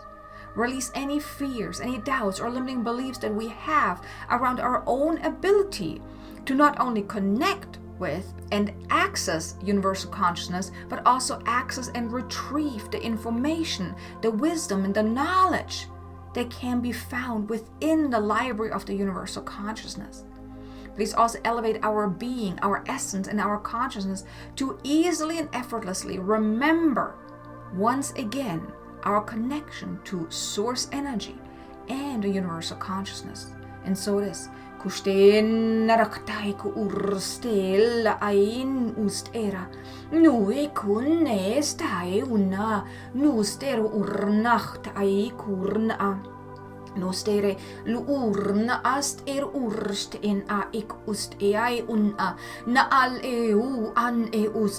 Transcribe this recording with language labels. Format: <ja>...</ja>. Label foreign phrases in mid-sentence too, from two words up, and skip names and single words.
<en>Release any fears, any doubts, or limiting beliefs that we have around our own ability to not only connect with and access universal consciousness, but also access and retrieve the information, the wisdom, and the knowledge that can be found within the library of the universal consciousness. Please also elevate our being, our essence, and our consciousness to easily and effortlessly remember once again our connection to source energy and the universal consciousness. And so it is. Kusten naraktai ku urstela ain ustera nui kunne stai una nuster urnacht ai kurna Nostere luurna ast urst in a ik ust ai unna na al an ust</en>